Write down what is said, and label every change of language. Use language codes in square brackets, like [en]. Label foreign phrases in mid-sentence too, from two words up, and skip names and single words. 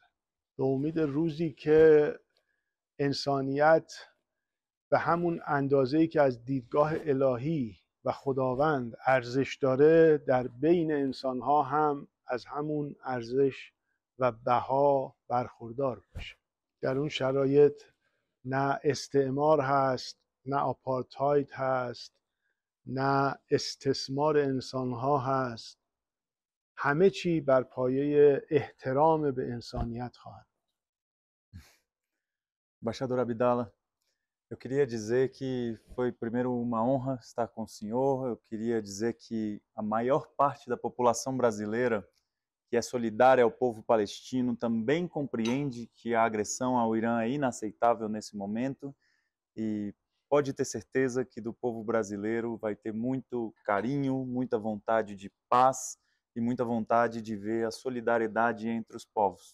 [fa] به امید روزی که انسانیت به همون اندازه‌ای که از دیدگاه الهی و خداوند ارزش داره در بین انسانها هم از همون ارزش و بها برخوردار باشه. در اون شرایط نه استعمار هست، نه آپارتاید هست، نه استثمار انسانها هست. همه چی بر پایه احترام به انسانیت خواهد. [pt] Embaixador Abdala, eu queria dizer que foi primeiro uma honra estar com o senhor. Eu queria dizer que a maior parte da população brasileira, que é solidária ao povo palestino, também compreende que a agressão ao Irã é inaceitável nesse momento e pode ter certeza que do povo brasileiro vai ter muito carinho, muita vontade de paz e muita vontade de ver a solidariedade entre os povos.